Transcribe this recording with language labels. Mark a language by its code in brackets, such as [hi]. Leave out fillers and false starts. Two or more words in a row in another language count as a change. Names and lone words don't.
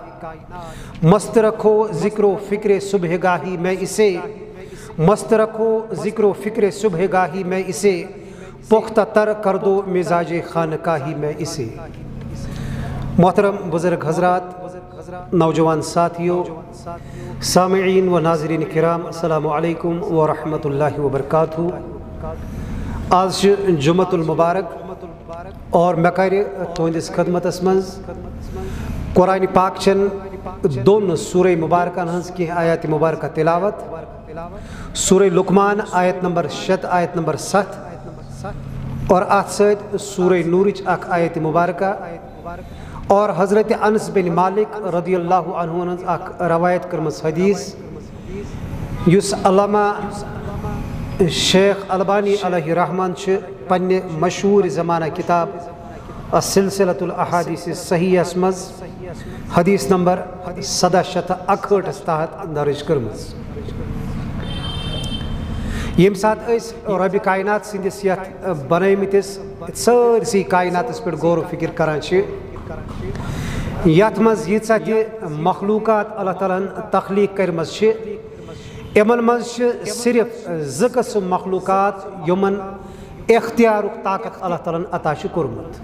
[ur] مست رکھو ذکر و فکر صبح گاہی میں اسے، مست رکھو ذکر و فکر صبح گاہی میں اسے، پختہ تر کر دو مزاج خانقاہی میں اسے. محترم بزرگ حضرات، نوجوان ساتھیوں، سامعین و ناظرین کرام، [ar] السلام علیکم ورحمۃ اللہ وبرکاتہ. [ur] آج جمعۃ المبارک اور میں [ks] کرِ تہندس خدمتس مز قرآن پاک چن دون سورہ مبارکان ہنز کی آیات مبارکہ تلاوت. سورہ لقمان آیت نمبر 7 آیت نمبر 7 اور ات سید سورہ نورچ اخ آیت مبارکہ اور حضرت انس بن مالک رضی اللہ عنہ ہنز اخ روایت کرمس حدیث یس علامہ شیخ البانی علیہ رحمان پنہ مشہور زمانہ کتاب السلسلۃ الاحادیث الصحیحہ مز حدیث نمبر 1761 تحت درج کرمز. یم سات اس رب کائنات سندس یت بنیمتس سرسی کائناتس پہ غور و فکر کران یت مز یژھا تہ مخلوقات اللہ تعالیٰ تخلیق کرمز یمن مز صرف زٕ قسم مخلوقات یمن اختیارک طاقت اللہ تعالیٰ عطا کورمت.